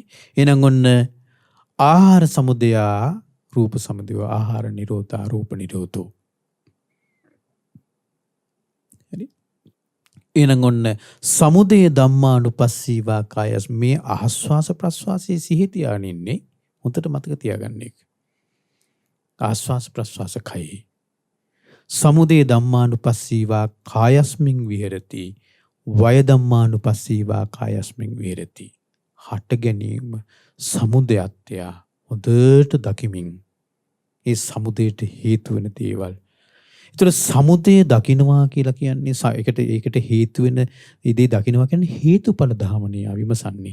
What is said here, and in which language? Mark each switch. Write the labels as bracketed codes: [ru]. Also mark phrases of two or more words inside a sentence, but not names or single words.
[si] එහෙනම් ඔන්න [pi] ආහාර සමුදය රූප සමුදය ආහාර නිරෝධා රූප නිරෝධෝ. [si] හරි? එහෙනම් ඔන්න [pi] සමුදය ධම්මානුපස්සීවා කායස් [si] මේ ආස්වාස ප්‍රස්වාසයේ සිහි තියාගෙන ඉන්නේ. හොඳට මතක තියාගන්න එක. ආස්වාස ප්‍රස්වාස කයි. [pi] සමුදය ධම්මානුපස්සීවා කායස්මින් විහෙරති. වය ධම්මානුපස්සීවා කායස්මින් විහෙරති. [si] හට ගැනීම සමුදයත්‍ය හොඳට දකිමින් ඒ සමුදයට හේතු වෙන දේවල්. ඒතර සමුදය දකින්නවා කියලා කියන්නේ ඒකට හේතු වෙන දේ දකින්නවා කියන්නේ හේතුඵල ධමනිය විමසන්නේ.